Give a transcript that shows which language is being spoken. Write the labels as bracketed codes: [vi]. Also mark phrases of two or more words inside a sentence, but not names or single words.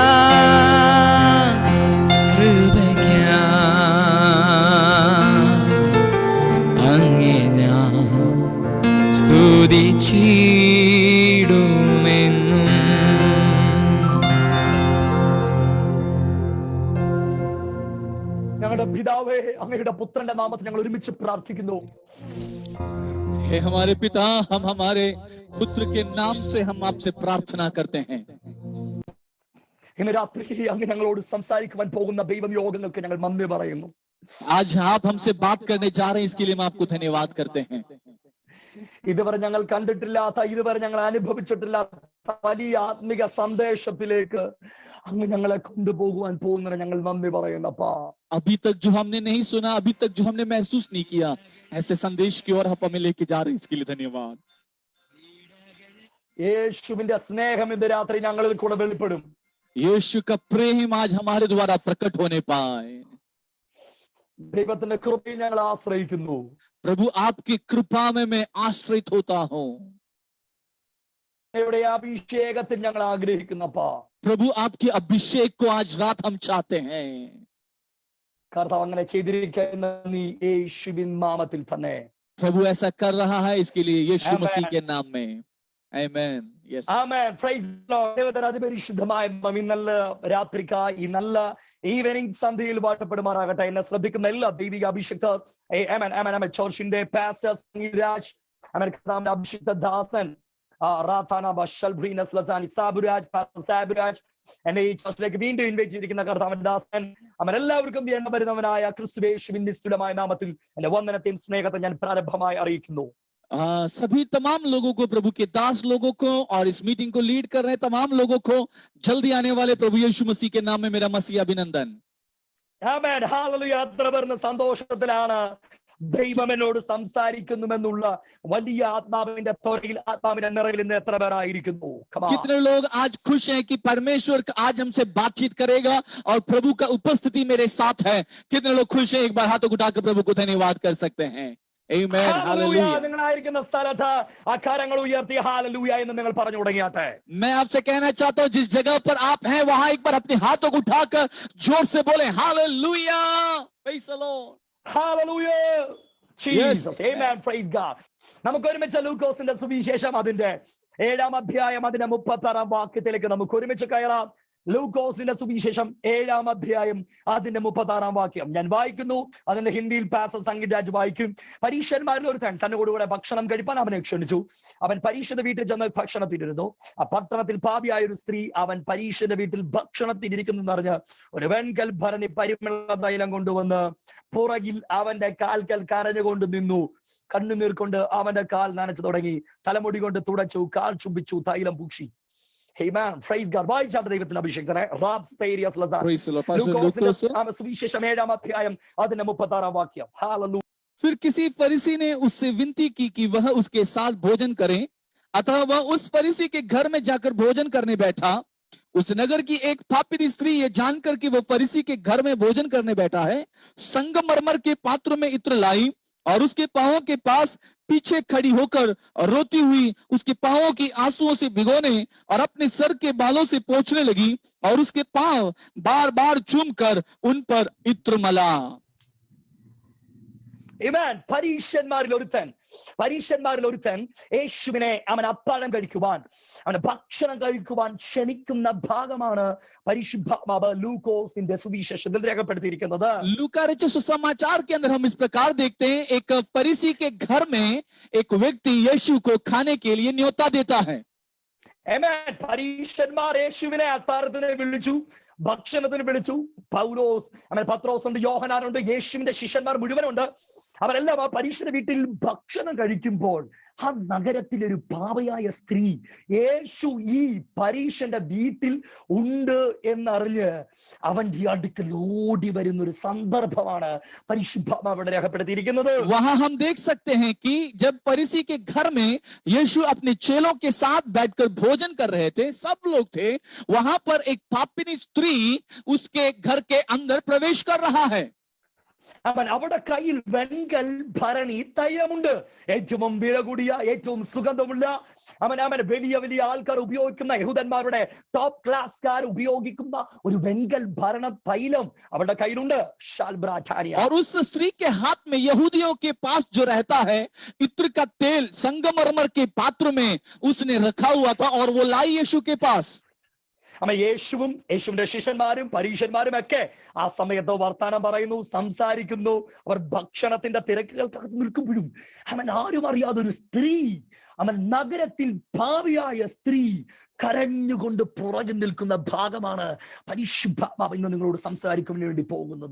[ml] കൃപയ്ക്കായി അങ്ങേ ഞാൻ സ്തുതിച്ചിടുമെന്നും. ഞങ്ങളുടെ പിതാവേ, അങ്ങയുടെ പുത്രന്റെ നാമത്തിൽ ഞങ്ങൾ ഒരുമിച്ച് പ്രാർത്ഥിക്കുന്നു. [hi] हे हमारे पिता, हम हमारे पुत्र के नाम से हम आपसे प्रार्थना करते हैं. [ml] ഇന്ന് രാത്രി അങ്ങ് ഞങ്ങളോട് സംസാരിക്കുവാൻ പോകുന്ന ദൈവനിയോഗങ്ങൾക്ക് ഞങ്ങൾ നന്ദി പറയുന്നു. [hi] आज आप हमसे बात करने जा रहे हैं, इसके लिए हम आपको धन्यवाद करते हैं. [ml] ഇതുവരെ ഞങ്ങൾ കണ്ടിട്ടില്ലാത്ത, ഇതുവരെ ഞങ്ങൾ അനുഭവിച്ചിട്ടില്ലാത്ത വലിയ ആത്മിക സന്ദേശത്തിലേക്ക് അങ്ങ് ഞങ്ങളെ കൊണ്ടുപോകുവാൻ പോകുന്നതിന് ഞങ്ങൾ നന്ദി പറയുന്നപ്പാ. [hi] अभी तक जो हमने नहीं सुना, अभी तक जो हमने महसूस नहीं किया, ऐसे संदेश की ओर आप हमें लेके जा रहे हैं, इसके लिए धन्यवाद. [ml] യേശുവിന്റെ സ്നേഹം ഇന്ന് രാത്രി ഞങ്ങളിൽ കൂടെ വെളിപ്പെടും. [hi] यीशु का प्रेम आज हमारे द्वारा प्रकट होने पाए. [ml] ദൈവത്തിന്റെ കൃപയിൽ ഞങ്ങൾ ആശ്രയിക്കുന്നു. [hi] प्रभु आपकी कृपा में मैं आश्रित होता हूँ. [ml] അങ്ങയുടെ അഭിഷേകത്തിൽ ഞങ്ങൾ ആഗ്രഹിക്കുന്നപ്പാ. [hi] प्रभु आपके अभिषेक को आज रात हम चाहते हैं. [ml] കർത്താവ് അങ്ങനെ ചെയ്തിരിക്കുന്ന നീ യേശുവിൻ നാമത്തിൽ തന്നെ. [hi] प्रभु ऐसा कर रहा है, इसके लिए यीशु Amen. मसीह के नाम में. [en] Amen. Yes. Amen. Praise the Lord. [ml] ദൈവത്തിന്റെ അതിപരിശുദ്ധമായ നാമം ഈ നല്ല രാത്രിക്കായി, ഈ നല്ല ഈവനിങ് സന്ധ്യയിൽ വാഴ്ത്തപ്പെടുമാറാകട്ടെ. എന്നെ ശ്രദ്ധിക്കുന്ന എല്ലാ ദൈവിക അഭിഷിക്തർ, ചർച്ചിന്റെ പാസ്റ്റർ രാജ്, കർത്താവിന്റെ അഭിഷിക്ത ദാസൻ സാബുരാജ്, എന്നെ ഈ ചർച്ചിലേക്ക് വീണ്ടും ഇൻവൈറ്റ് ചെയ്തിരിക്കുന്ന കർത്താവിന്റെ ദാസൻ, എല്ലാവർക്കും എണ്ണ വരുന്നവനായ ക്രിസ്തുയേശുവിൻ നിസ്തുലമായ നാമത്തിൽ എന്റെ വന്ദനത്തെയും സ്നേഹത്തെ ഞാൻ പ്രാരംഭമായി അറിയിക്കുന്നു. [hi] सभी तमाम लोगों को, प्रभु के दास लोगों को और इस मीटिंग को लीड कर रहे तमाम लोगों को जल्दी आने वाले प्रभु यीशु मसीह के नाम में मेरा मसीह अभिनंदन. [ml] ആമേൻ. ഹല്ലേലൂയ. അത്ര പേർന്ന സന്തോഷത്തിലാണ് ദൈവം എന്നോട് സംസാരിക്കുന്നുവെന്നുള്ള വലിയ ആത്മാവിന്റെ ത്വരയിൽ, ആത്മാവിന്റെ നിറവിൽ ഇന്ന് എത്ര പേരായിരിക്കുന്നു? [hi] कितने लोग आज खुश हैं कि परमेश्वर आज हमसे बातचीत करेगा और प्रभु का उपस्थिति मेरे साथ है? कितने लोग खुश हैं? एक बार हाथों उठाकर प्रभु को धन्यवाद कर सकते हैं. [en] Amen. Hallelujah. [ml] നിങ്ങളായിരിക്കുന്ന സ്ഥലത്ത് അക്കാരങ്ങൾ ഉയർത്തി ഹല്ലേലൂയ എന്ന് നിങ്ങൾ പറഞ്ഞു തുടങ്ങിയാട്ടെ. [hi] मैं आपसे कहना चाहता हूँ, जिस जगह पर आप हैं वहां एक बार अपने हाथों को उठाकर जोर से बोले हालेलुया. [en] Praise the Lord. Hallelujah. Jesus. Yes. Amen. Praise God. [ml] നമുക്ക് ഒരുമിച്ച് ലൂക്കോസിന്റെ സുവിശേഷം അതിന്റെ 7-ാം അധ്യായം അതിന്റെ 36-ാം വാക്യത്തിലേക്ക് നമുക്ക് ഒരുമിച്ച് കയറാം. ലൂക്കോസിന്റെ സുവിശേഷം 7-ാം അധ്യായം അതിന്റെ 36-ാം വാക്യം ഞാൻ വായിക്കുന്നു. അതിന്റെ ഹിന്ദിയിൽ പാസ്റ്റർ സംഗീത് രാജ് വായിക്കും. പരീക്ഷന്മാരിൽ ഒരുത്തൻ തന്റെ കൂടെ ഭക്ഷണം കഴിപ്പാൻ അവനെ ക്ഷണിച്ചു. അവൻ പരീക്ഷന്റെ വീട്ടിൽ ചെന്ന് ഭക്ഷണത്തിനിരുന്നു. ആ പട്ടണത്തിൽ പാപിയായ ഒരു സ്ത്രീ അവൻ പരീക്ഷന്റെ വീട്ടിൽ ഭക്ഷണത്തിനിരിക്കുന്നു എന്നറിഞ്ഞ് ഒരു വെൺകൽ ഭരണി പരിമള തൈലം കൊണ്ടുവന്ന് പുറകിൽ അവന്റെ കാൽക്കൽ കരഞ്ഞുകൊണ്ട് നിന്നു. കണ്ണുനീർ കൊണ്ട് അവന്റെ കാൽ നനച്ചു തുടങ്ങി. തലമുടി കൊണ്ട് തുടച്ചു, കാൽ ചുംബിച്ചു, തൈലം പൂശി. [en] Amen. Praise God. [ml] വായിച്ചാട്ട് ദൈവത്തിന്റെ അഭിഷേകത്തിനെ [en] Praise the Lord. Pastor Lucas. [ml] സുവിശേഷം 7-ാം അധ്യായം അതിന്റെ 36-ാം വാക്യം. [en] Hallelujah. [hi] फिर किसी फरीसी ने उससे विनती की कि वह उसके साथ भोजन करे, अतः वह उस फरीसी के घर में जाकर भोजन करने बैठा। उस नगर की एक पापी स्त्री ये जानकर कि वह फरीसी के घर में भोजन करने बैठा है, संगमरमर के पात्र में इत्र लाई और उसके पांवों के पास पीछे खड़ी होकर और रोती हुई उसके पांवों की आंसुओं से भिगोने और अपने सर के बालों से पोंछने लगी और उसके पांव बार बार चूम कर उन पर इत्र मला। [en] Amen. [ml] പരീശന്മാരിൽ ഒരുത്തൻ യേശുവിനെ അവൻ അത്താഴം കഴിക്കുവാൻ, അവന് ഭക്ഷണം കഴിക്കുവാൻ ക്ഷണിക്കുന്ന ഭാഗമാണ് പരിശുദ്ധാത്മാവ് ലൂക്കോസിന്റെ സുവിശേഷത്തിൽ രേഖപ്പെടുത്തിയിരിക്കുന്നത്. [hi] लूका रचित सुसमाचार के अंदर हम इस प्रकार देखते हैं, एक फरीसी के घर में एक व्यक्ति यीशु को खाने के लिए न्योता देता है. [en] Amen. [ml] പരീശന്മാർ യേശുവിനെ അത്താഴത്തിന് വിളിച്ചു, ഭക്ഷണത്തിന് വിളിച്ചു. പൗലോസ്, പത്രോസ് ഉണ്ട്, യോഹന്നാനുണ്ട്, യേശുവിന്റെ ശിഷ്യന്മാർ മുഴുവനുണ്ട്. അവരെല്ലാം ആ പരീശന്റെ വീട്ടിൽ ഭക്ഷണം കഴിക്കുമ്പോൾ ആ നഗരത്തിലെ ഒരു പാവയായ സ്ത്രീ യേശു ഈ പരീശന്റെ വീട്ടിൽ ഉണ്ട് എന്നറിഞ്ഞ് അവന്റെ അടുക്കൽ ഓടി വരുന്ന ഒരു സന്ദർഭമാണ് പരിശുദ്ധാത്മാവ് രേഖപ്പെടുത്തിയിരിക്കുന്നത്. [hi] वहां हम देख सकते हैं कि जब फरीसी के घर में यीशु अपने चेलों के साथ बैठकर भोजन कर रहे थे, सब लोग थे, वहां पर एक पापिनी स्त्री उसके घर के अंदर प्रवेश कर रहा है. [ml] അവൻ അവിടെ കയ്യിൽ വെങ്കൽ ഭരണി തൈലമുണ്ട്, ഏറ്റവും വില കൂടിയ ഏറ്റവും സുഗന്ധമുള്ള അവൻ വലിയ വലിയ ആൾക്കാർ ഉപയോഗിക്കുന്ന യഹൂദന്മാരുടെ [en] top classകാർ [ml] ഉപയോഗിക്കുന്ന ഒരു വെങ്കൽ ഭരണ തൈലം അവരുടെ കയ്യിലുണ്ട്. [hi] और उस स्त्री के हाथ में यहूदियों के पास जो रहता है इत्र का तेल संगमरमर के पात्र में उसने रखा हुआ था और वो लाई यीशु के पास. [ml] യേശുവും യേശുവിന്റെ ശിഷ്യന്മാരും പരീശന്മാരും ഒക്കെ ആ സമയത്ത് വർത്താനം പറയുന്നു, സംസാരിക്കുന്നു. അവർ ഭക്ഷണത്തിന്റെ തിരക്കുകൾക്കകത്ത് നിൽക്കുമ്പോഴും ആരും അറിയാതെ ഒരു സ്ത്രീ, നഗരത്തിൽ ഭാവിയായ സ്ത്രീ കരഞ്ഞുകൊണ്ട് പുറകിൽ നിൽക്കുന്ന ഭാഗമാണ് പരിശുദ്ധാത്മാവ് ഇന്ന് നിങ്ങളോട് സംസാരിക്കുന്നതിന് വേണ്ടി പോകുന്നത്.